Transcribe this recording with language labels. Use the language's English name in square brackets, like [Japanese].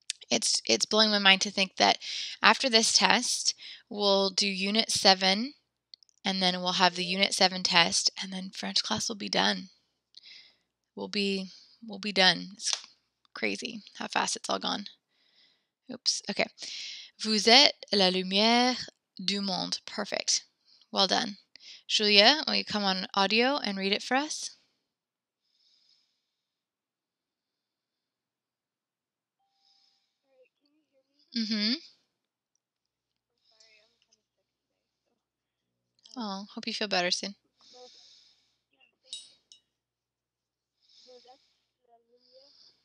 [English] It's blowing my mind to think that after this test, we'll do Unit 7, and then we'll have the Unit 7 test, and then French class will be done. We'll be done. It's crazy how fast it's all gone. Oops. Okay. [French] Vous êtes la lumière du monde. [English] Perfect. Well done. Julia, will you come on audio and read it for us? Alright, can you hear me? Mm-hmm. I'm sorry, I'm kind of sick today, Oh, hope you feel better soon. [French] Vous, [English] yeah, thank you. [French] Vous êtes la lumière du monde.